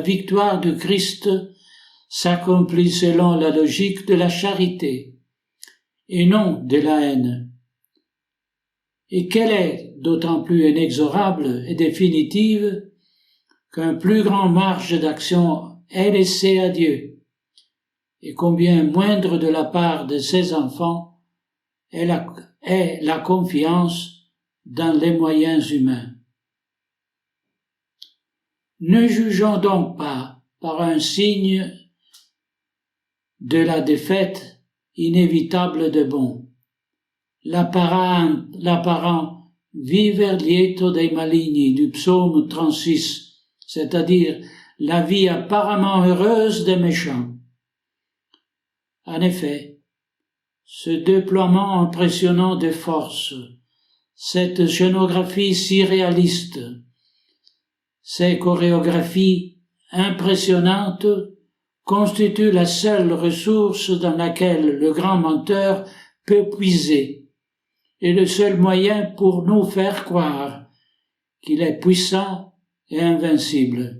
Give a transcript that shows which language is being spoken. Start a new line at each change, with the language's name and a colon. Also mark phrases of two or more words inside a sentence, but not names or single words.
French: victoire de Christ s'accomplit selon la logique de la charité et non de la haine, et qu'elle est d'autant plus inexorable et définitive qu'un plus grand marge d'action est laissé à Dieu, et combien moindre de la part de ses enfants est la confiance dans les moyens humains. Ne jugeons donc pas par un signe de la défaite inévitable de bon. L'apparent
Italian: viver lieto dei maligni
French: du psaume 36, c'est-à-dire la vie apparemment heureuse des méchants. En effet, ce déploiement impressionnant des forces, cette scénographie si réaliste, ces chorégraphies impressionnantes constituent la seule ressource dans laquelle le grand menteur peut puiser et le seul moyen pour nous faire croire qu'il est puissant et invincible.